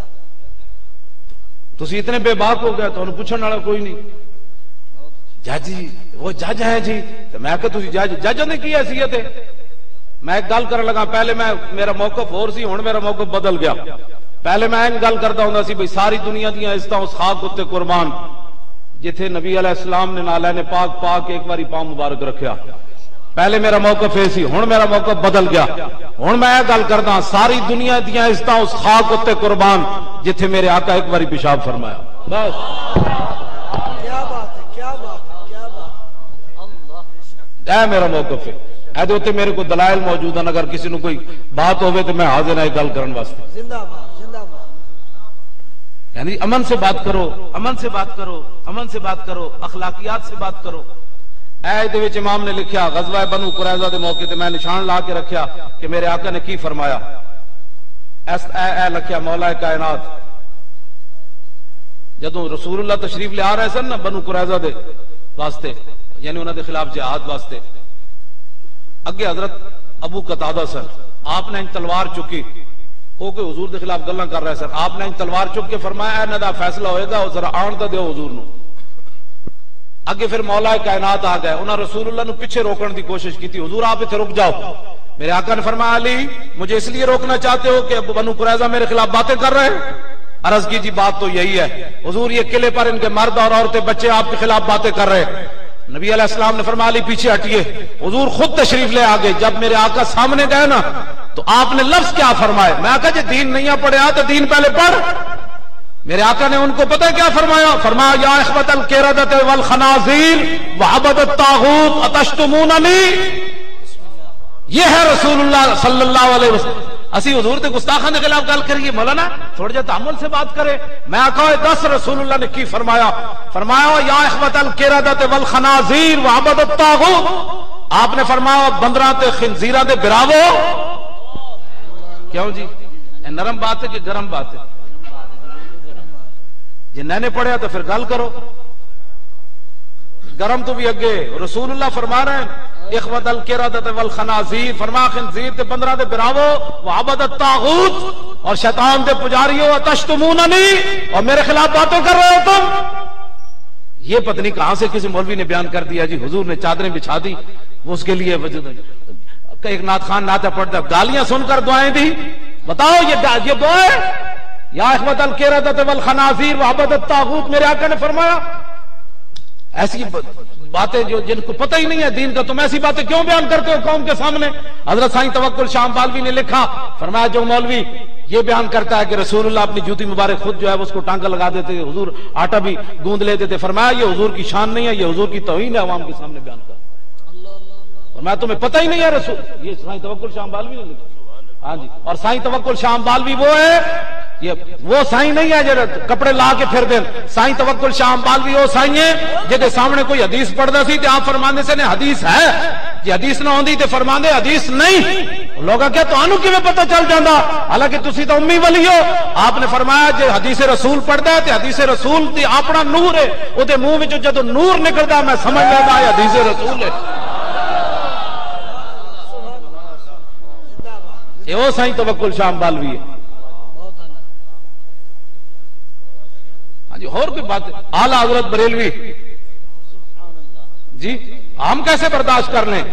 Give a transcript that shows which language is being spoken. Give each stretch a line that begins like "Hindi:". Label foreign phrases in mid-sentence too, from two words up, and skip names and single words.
Punjabi: تسی اتنے بے باک ہو گئے تو انہوں پوچھن والا کوئی نہیں جج وہ جج ہیں جی. تو میں کہ تسی جج نے کی حیثیت ہے. میں ایک گل کرن لگا, پہلے میرا موقف اور سی, ہن میرا موقف بدل گیا. پہلے میں ایک گل کرتا ہوں سی بھئی ساری دنیا دیاں عزتاں اس خاک اتے قربان جتھے نبی علیہ السلام نے نالین پاک پاک ایک باری پاؤں مبارک رکھیا. پہلے میرا موقف ہے سی, ہن میرا موقف بدل گیا. ہن میں یہ گل کردا ساری دنیا دیاں عزتاں اس خاک اتے قربان جتھے میرے آقا ایک باری پیشاب فرمایا. بس
Urdu: کیا بات ہے, کیا بات ہے, کیا بات ہے.
Punjabi: اے میرا موقف ہے. ایدے ہوتے میرے کو دلائل موجود ہیں, اگر کسی نے کوئی بات ہوئے تو میں حاضر ہے گل کرن واسطے.
Urdu: زندہ باد, زندہ باد. یعنی امن سے بات کرو, امن سے بات کرو, امن سے بات کرو, اخلاقیات سے بات کرو.
Punjabi: دے وچ امام نے لکھیا غزوہ بنو قریظہ دے موقع تے میں نشان لا کے رکھیا کہ میرے آقا نے کی فرمایا. اے لکھیا مولا کائنات جدوں رسول اللہ تشریف لے آ رہے سن نا بنو قریظہ دے واسطے, یعنی انہاں دے خلاف جہاد واسطے, اگے حضرت ابو قتادہ سن, آپ نے تلوار چکی, وہ کہ حضور دے خلاف گلاں کر رہے سن. آپ نے تلوار چک کے فرمایا انہاں دا فیصلہ ہوئے گا, ذرا آن تے دیو حضور نو. اگے پھر مولا کائنات آ گئے, انہاں رسول اللہ نو پیچھے روکن دی کوشش کی تھی, حضور آپ اتنے رک جاؤ.
Urdu: میرے آقا نے فرمایا علی مجھے اس لیے روکنا چاہتے ہو کہ بنو قریظہ میرے خلاف باتیں کر رہے ہیں؟ عرض کی جی بات تو یہی ہے حضور, یہ قلعے پر ان کے مرد اور عورتیں بچے آپ کے خلاف باتیں کر رہے ہیں. نبی علیہ السلام نے فرمایا علی پیچھے ہٹیے. حضور خود تشریف لے آگے. جب میرے آقا سامنے گئے نا تو آپ نے لفظ کیا فرمائے, میں آقا جی دین نہیں پڑھا تو دین پہلے پڑھ. میرے آقا نے ان کو پتہ کیا فرمایا, فرمایا
Arabic: یا اخوۃ القردۃ والخنازیر وعبد الطاغوت اتشتموننی.
Urdu: یہ ہے رسول اللہ صلی اللہ علیہ وسلم.
Punjabi: اسی حضور دے گستاخاں دے خلاف گل کریے, مولانا تھوڑا جا تحمل سے بات کرے. میں آقا دس رسول اللہ نے کی فرمایا, فرمایا
Arabic: یا اخوۃ القردۃ والخنازیر وعبد الطاغوت.
Punjabi: آپ نے فرمایا بندراں تے خنزیراں دے براوو.
Urdu: کیوں جی نرم بات ہے کہ گرم بات ہے؟
Punjabi: جی میں نے پڑھیا تو پھر گل کرو.
Urdu: گرم تو بھی اگے رسول اللہ فرما رہے ہیں
Arabic: اخوۃ القردۃ والخنازیر,
Punjabi: فرما خنزیر تے بندراں دے براوو,
Arabic: وعبد الطاغوت
Urdu: اور
Punjabi: شیطان دے پجاریو,
Urdu: اتشتموننی اور میرے خلاف باتیں کر رہے ہو تم. یہ پتہ نہیں کہاں سے کسی مولوی نے بیان کر دیا جی حضور نے چادریں بچھا دی, وہ اس کے لیے ایک نعت خان نعتیں پڑھتا, گالیاں سن کر دعائیں دی. بتاؤ یہ دعا ہے
Arabic: یا اخوۃ القردۃ والخنازیر وعبد الطاغوت؟
Urdu: میرے آقا نے فرمایا ایسی باتیں جو جن کو پتہ ہی نہیں ہے دین کا, تم ایسی باتیں کیوں بیان کرتے ہو قوم کے سامنے؟ حضرت سائیں توکل شاہ بالوی نے لکھا, فرمایا جو مولوی یہ بیان کرتا ہے کہ رسول اللہ اپنی جوتی مبارک خود جو ہے اس کو ٹانکا لگا دیتے تھے, حضور آٹا بھی گوند لیتے تھے, فرمایا یہ حضور کی شان نہیں ہے, یہ حضور کی توہین ہے عوام کے سامنے بیان کر. فرمایا تمہیں پتہ ہی نہیں ہے رسول. یہ سائیں توکل شاہ بالوی نے لکھا. ہاں جی, اور سائیں توکل شاہ بالوی وہ ہے, یہ وہ سائیں نہیں ہے جو کپڑے لا کے پھر دیں.
Punjabi: سائیں توکل شاہ بالوی وہ سائیں ہے جہاں سامنے کوئی حدیث پڑھتا سی تے آپ فرماندے سے نے حدیث ہے, جی حدیث نہ ہوندی تے فرماندے حدیث نہیں. لوگاں کیا تانوں کیویں پتہ چل جاندا, حالانکہ تسی تو امی ولی ہو. آپ نے فرمایا جے حدیث رسول پڑھدا ہے تے حدیث رسول تے اپنا نور ہے, او دے منہ وچوں جدوں نور نکلدا میں سمجھ لینا ہے حدیث رسول ہے.
Urdu: یہ وہ سائیں توکل شاہ بالوی ہے. ہاں جی, اور کوئی بات اعلیٰ حضرت بریلوی جی ہم کیسے برداشت کر لیں؟